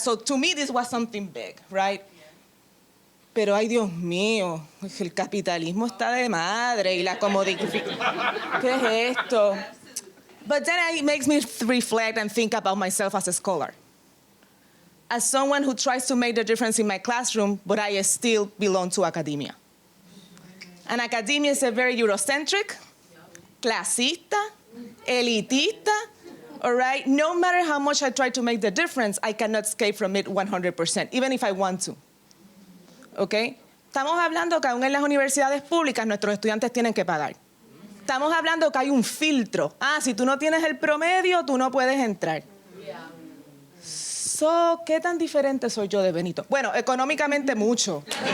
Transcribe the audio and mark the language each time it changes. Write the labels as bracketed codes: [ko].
[en] So to me, this was something big, right? [es] Pero ay Dios mío, el capitalismo está de madre y la comodificación. ¿Qué es esto? [en] But then it makes me reflect and think about myself as a scholar. As someone who tries to make the difference in my classroom, but I still belong to academia. And academia is a very Eurocentric, [es] clasista, elitista, [en] all right? No matter how much I try to make the difference, I cannot escape from it 100%, even if I want to, okay? [es] Estamos hablando que aún en las universidades públicas nuestros estudiantes tienen que pagar. Estamos hablando que hay un filtro. Si tú no tienes el promedio, tú no puedes entrar. So, ¿qué tan diferente soy yo de Benito? Bueno, económicamente mucho.